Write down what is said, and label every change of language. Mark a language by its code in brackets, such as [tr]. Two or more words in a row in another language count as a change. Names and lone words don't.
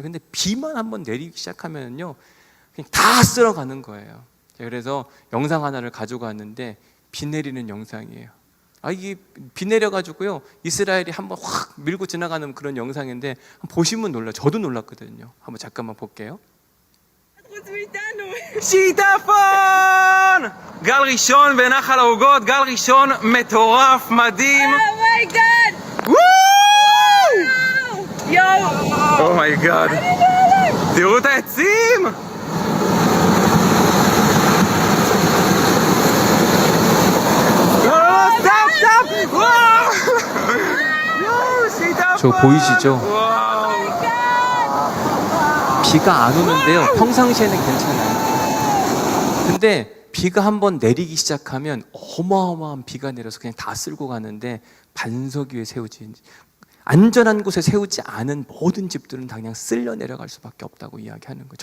[ko] 근데 비만 한번 내리기 시작하면요, 그냥 다 쓸어가는 거예요. 그래서 영상 하나를 가지고 왔는데 비 내리는 영상이에요. 이게 비 내려가지고요, 이스라엘이 한번 확 밀고 지나가는 그런 영상인데 보시면 놀라요. 저도 놀랐거든요. 한번 잠깐만 볼게요. [he] שיטפון! גל ראשון בנחל העוגות, גל ראשון מטורף, מדהים. אומייגאד! יואו! אומייגאד. תראו את העצים! סטופ! וואו! יואו, שיטפון! [ko] 저 보이시죠? [he] וואו! [ko] 비가 안 오는데요, 평상시에는 괜찮아요. 근데 비가 한번 내리기 시작하면 어마어마한 비가 내려서 그냥 다 쓸고 가는데, 반석 위에 세우지, 안전한 곳에 세우지 않은 모든 집들은 다 그냥 쓸려 내려갈 수밖에 없다고 이야기하는 거예요.